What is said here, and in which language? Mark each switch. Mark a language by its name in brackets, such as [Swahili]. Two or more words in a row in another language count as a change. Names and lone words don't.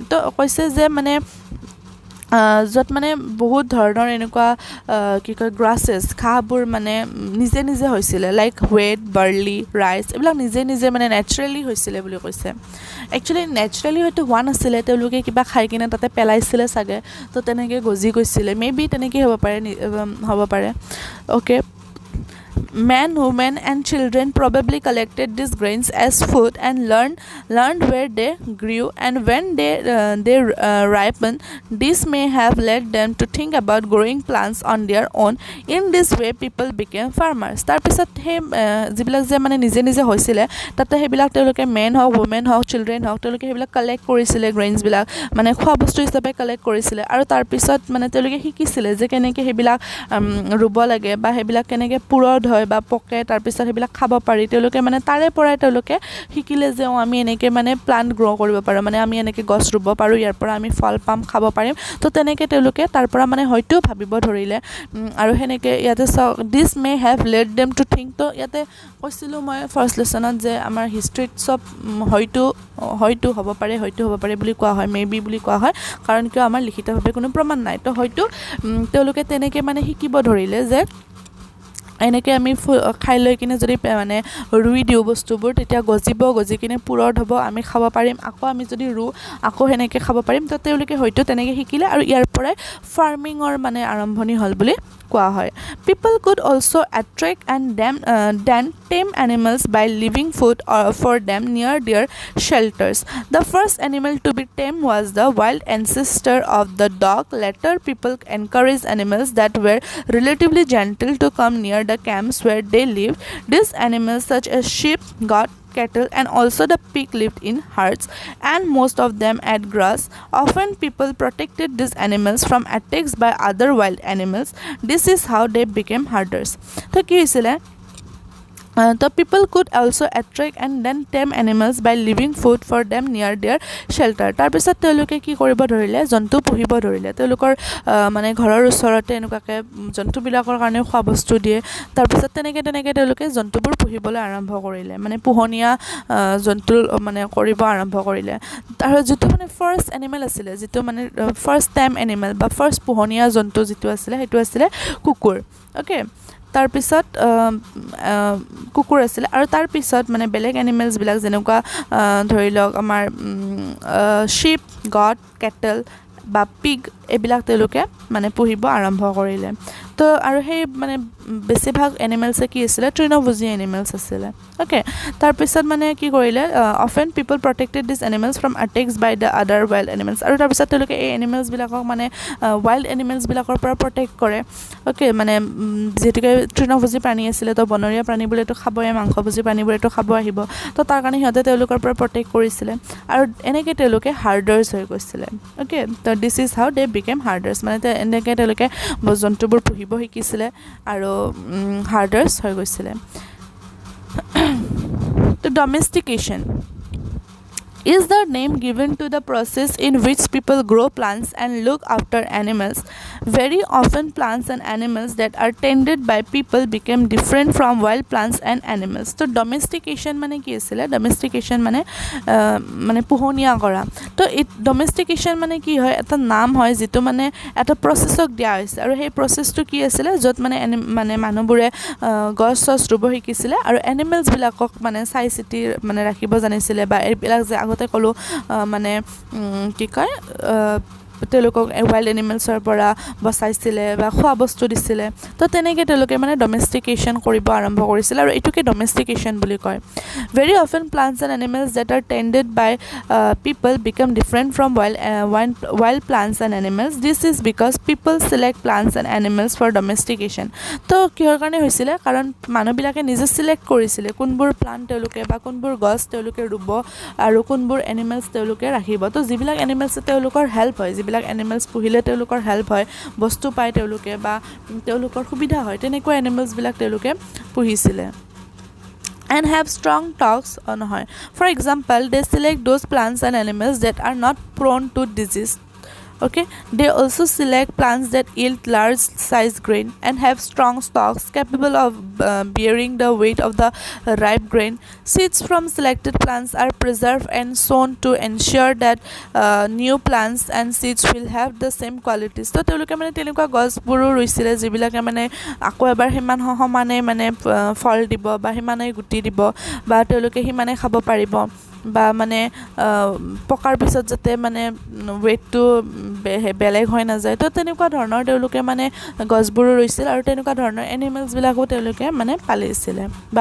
[Assamese] তো কৈছে যে মানে যত মানে বহুত ধৰণৰ এনেকুৱা কি কয় গ্ৰাসেস খাবোৰ মানে নিজে নিজে হৈছিলে লাইক [English] wheat barley rice [Assamese] এবলা নিজে নিজে মানে ন্যাচাৰালি হৈছিলে বুলি কৈছে একচুয়ালি ন্যাচাৰালি হয়তো হোৱা নাছিলে তেওঁলোকে কিবা খাই কিনে তাতে পেলাইছিলে সাগে তো তেনেকে গজি গৈছিলে মেবি তেনেকে হ'ব পাৰে ওকে [English] Men, women, and children probably collected these grains as food and learned where they grew and when they ripened. This may have led them to think about growing plants on their own. In this way, people became farmers. [Assamese] তাৰ পিছত হে যিবিলাক যে মানে নিজে নিজে হৈছিলে তাতে হেবিলাক তেওঁলোকে men হওক women হওক children হওক তেওঁলোকে হেবিলাক কালেক্ট কৰিছিলে গ্ৰেইনছ বিলাক মানে খোৱা বস্তু হিচাপে কালেক্ট কৰিছিলে আৰু তাৰ পিছত মানে তেওঁলোকে শিকিছিলে যে কেনেকৈ হেবিলাক ৰুব লাগে বা হেবিলাক কেনেকৈ পুৰদ হয় বা পকে তাৰ পিছত হেবিলাক খাব পাৰি তেওঁলোকে মানে তাৰে পৰাই তেওঁলোকে শিকিলে যে আমি এনেকৈ মানে [English] plant grow [Assamese] কৰিব পাৰো মানে আমি এনেকৈ গছ ৰুব পাৰো ইয়াৰ পৰা আমি ফল পাম খাব পাৰিম তো তেনেকৈ তেওঁলোকে তাৰ পৰা মানে হয়তো ভাবিব ধৰিলে আৰু হেনেকৈ ইয়াতে [English] this may have led them to think [Assamese] তো ইয়াতে কৈছিলো মই ফাৰ্স্ট লেসনত যে আমাৰ হিষ্ট্ৰীত সব হয়তো হ'ব পাৰে বুলি কোৱা হয় মেবি বুলি কোৱা হয় কাৰণ কিয় আমাৰ লিখিতভাৱে কোনো প্ৰমাণ নাই তো হয়তো তেওঁলোকে তেনেকৈ মানে শিকিব ধৰিলে যে এনেকৈ আমি খাই লৈ কিনে যদি মানে ৰুই দিও বস্তুবোৰ তেতিয়া গজি কিনে পুৰদ হ'ব আমি খাব পাৰিম আকৌ আমি যদি আকৌ হেনেকৈ খাব পাৰিম তো তেওঁলোকে হয়তো তেনেকৈ শিকিলে আৰু ইয়াৰ পৰাই ফাৰ্মিংৰ মানে আৰম্ভণি হ'ল বুলি কোৱা হয় [English] people could also attract and then tame animals by leaving food for them near their shelters the first animal to be tamed was the wild ancestor of the dog later people encouraged animals that were relatively gentle to come near the camps where they lived these animals such as sheep goat cattle and also the pig lived in herds and most of them ate grass often people protected these animals from attacks by other wild animals this is how they became herders [Assamese] তো কি হৈছিলে [English] the people could also attract and then tame animals by leaving food for them near their shelter [Assamese] তাৰ পিছত তেওঁলোকে কি কৰিব ধৰিলে জন্তু পুহিব ধৰিলে তেওঁলোকৰ মানে ঘৰৰ ওচৰতে এনেকুৱা জন্তু বিলাকৰ কাৰণে খোৱা বস্তু দি তাৰ পিছত তেনেকৈ তেওঁলোকে জন্তু বোৰ পুহিবলৈ আৰম্ভ কৰিলে মানে পোহনীয়া জন্তু মানে কৰিব আৰম্ভ কৰিলে তাৰ যিটো মানে [English] first animal [Assamese] আছিলে যিটো মানে [English] first tame animal [Assamese] বা first পোহনীয়া জন্তু যিটো আছিলে সেইটো আছিলে কুকুৰ okay তাৰ পিছত কুকুৰ আছিল আৰু তাৰ পিছত মানে বেলেগ এনিমেলস বিলাক যেনেকুৱা ধৰি লওক আমাৰ [English] sheep goat cattle [Assamese] বা pig এবিলাক তেওঁলোকে মানে পুহিব আৰম্ভ কৰিলে তো আৰু সেই মানে বেছিভাগ এনিমেলছে কি আছিলে তৃণভোজী এনিমেলছ আছিলে ওকে তাৰপিছত মানে কি কৰিলে [English] often people protected this animals from attacks by the other wild animals [Assamese] আৰু তাৰপিছত তেওঁলোকে এই এনিমেলছবিলাকক মানে ৱাইল্ড এনিমেলছবিলাকৰ পৰা প্ৰটেক্ট কৰে ওকে মানে যেতিয়াকৈ তৃণভোজী প্ৰাণী আছিলে তো বনৰীয়া প্ৰাণীবোৰেতো খাবই মাংসভোজী প্ৰাণীবোৰেতো খাব আহিব তো তাৰ কাৰণে সিহঁতে তেওঁলোকৰ পৰা প্ৰটেক্ট কৰিছিলে আৰু এনেকৈ তেওঁলোকে হাৰ্ডাৰ্ছ হৈ গৈছিলে ওকে তো [English] this is how they became herders [Assamese] মানে এনেকৈ তেওঁলোকে জন্তুবোৰ পুহিব শিকিছিলে আৰু হাৰ্ডাৰ্ছ হৈ গৈছিলে তো [English] domestication is the name given to the process in which people grow plants and look after animals. Very often plants and animals that are tended by people become different from wild plants and animals. [Assamese] So domestication মানে কি আছিল domestication মানে পোহনীয়া কৰা তো domestication মানে কি হয় এটা নাম হয় যেটো মানে এটা প্ৰসেছক দিয়া হৈছে আৰু সেই প্ৰসেছটো কি আছিল যত মানে মানুহবোৰে গছ ৰুব শিকিছিলে আৰু এনিমেলছ বিলাকক মানে চাই চিতি মানে ৰাখিব জানিছিলে বা এইবিলাক যে আগতে কলো মানে কি কয় তেওঁলোকক ৱাইল্ড এনিমেলছৰ পৰা বচাইছিলে বা খোৱা বস্তু দিছিলে তো তেনেকৈ তেওঁলোকে মানে ডমেষ্টিকেশ্যন কৰিব আৰম্ভ কৰিছিল আৰু এইটোকে ডমেষ্টিকেশ্যন বুলি কয় [English] very often plants and animals that are tended by people become different from wild plants and animals. This is because people select plants and animals for domestication. [Assamese] তো কিহৰ কাৰণে হৈছিলে কাৰণ মানুহবিলাকে নিজে সিলেক্ট কৰিছিলে কোনবোৰ প্লান্ট তেওঁলোকে বা কোনবোৰ গছ তেওঁলোকে ৰুব আৰু কোনবোৰ এনিমেলছ তেওঁলোকে ৰাখিব তো যিবিলাক এনিমেলছ তেওঁলোকৰ হেল্প হয় যিবিলাক এনিমেলছ পুহিলে তেওঁলোকৰ হেল্প হয় বস্তু পায় তেওঁলোকে বা তেওঁলোকৰ সুবিধা হয় তেনেকুৱা এনিমেলছবিলাক তেওঁলোকে পুহিছিলে [English] and have strong talks on her. For example, they select those plants and animals that are not prone to disease. Okay, they also select plants that yield large size grain and have strong stalks capable of bearing the weight of the ripe grain. Seeds from selected plants are preserved and sown to ensure that new plants and seeds will have the same qualities. [Assamese] So তেওঁলোকে মানে তেনেকুৱা গছবোৰো ৰুইছিলে যিবিলাকে মানে আকৌ এবাৰ সিমান সমানে মানে ফল দিব বা সিমানে গুটি দিব বা তেওঁলোকে সিমানে খাব পাৰিব বা মানে পকাৰ পিছত যাতে মানে ওয়েটটো বেলেগ হৈ নাযায় তো তেনেকুৱা ধৰণৰ তেওঁলোকে মানে গছবোৰো ৰুইছিল আৰু তেনেকুৱা ধৰণৰ এনিমেলছবিলাকো তেওঁলোকে মানে পালিছিলে বা